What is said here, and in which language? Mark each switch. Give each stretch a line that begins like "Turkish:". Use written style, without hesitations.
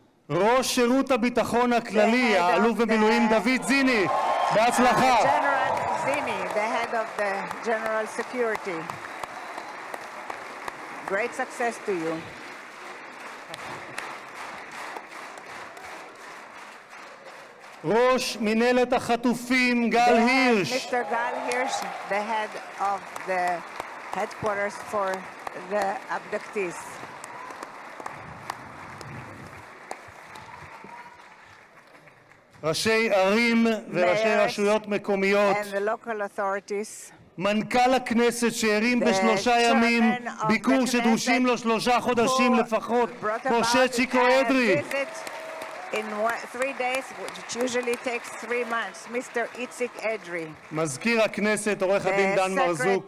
Hebrew: ראש שירות הביטחון הכללי, האלוף במילואים דוד זיני, בהצלחה.
English: the head of the general security. Great success to you.
Hebrew: ראש מנהלת החטופים גל הירש,
English: Mr. Gal Hirsch, the head of the headquarters for the abductees.
Hebrew: ראשי ערים וראשי רשויות מקומיות,
English: and the local authorities,
Hebrew: מנכ"ל הכנסת שהרים בשלושה ימים ביקור שדרושים לו 3 חודשים לפחות, משה צ'יקו אדרי.
English: in 3 days, which usually takes 3 months, Mr. Itzik Edry,
Hebrew: מזכיר הכנסת עורך הדין דן מרזוק,